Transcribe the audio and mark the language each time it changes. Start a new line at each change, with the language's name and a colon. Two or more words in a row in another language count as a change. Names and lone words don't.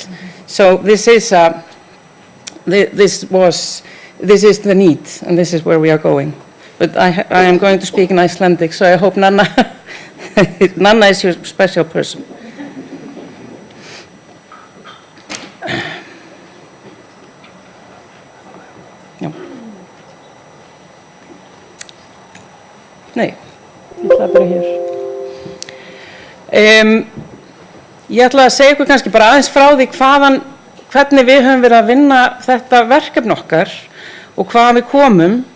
English: So this is the need, and this is where we are going. But I am going to speak in Icelandic, so I hope Nanna is your special person.
Icelandic: Já. Nei, ég ætla að byrja hér. Ég ætla að segja ykkur kannski bara aðeins frá því hvernig við höfum verið að vinna þetta verkefni okkar og hvaðan við komum.